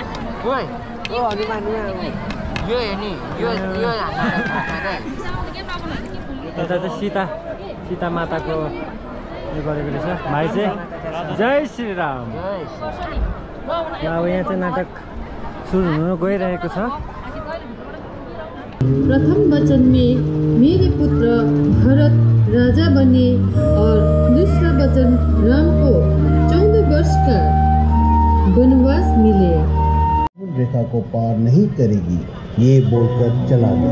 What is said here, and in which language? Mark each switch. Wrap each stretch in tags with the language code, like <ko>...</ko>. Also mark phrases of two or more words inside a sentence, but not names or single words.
<ne>यता चाहिँ सीता माताको यो गरेको रहेछ। भाइ चाहिँ जय श्रीराम। अब यहाँ चाहिँ नाटक सुरु हुन गइरहेको छ।</ne> <hi>प्रथम वचन में मेरे पुत्र भरत राजा बने और दूसरा वचन राम को 14 वर्ष का वनवास मिले। रेखा को पार नहीं करेगी, ये बोलकर चला गया।</hi>